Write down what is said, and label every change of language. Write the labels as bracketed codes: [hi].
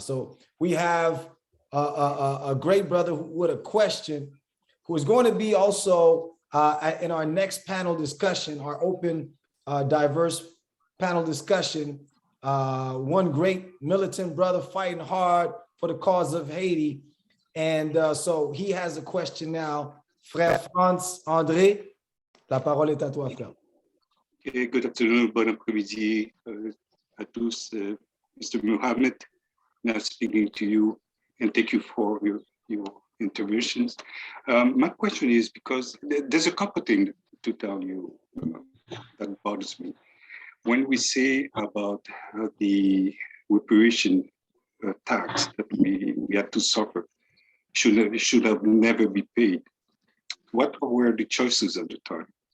[en] So we have a great brother with a question, who is going to be also in our next panel discussion, our open, diverse panel discussion. One great militant brother fighting hard for the cause of Haiti. And so he has a question now. [fr] Frère Franz André, la parole est à toi, frère. [en] Okay, good afternoon, [fr] bon après-midi à tous. [en] Mr. Mohammed, now speaking to you, and thank you for your interventions. My question is, because there's a couple things to tell you that bothers me. When we say about the reparation tax that we had to suffer, should have never be paid, what were the choices at the time?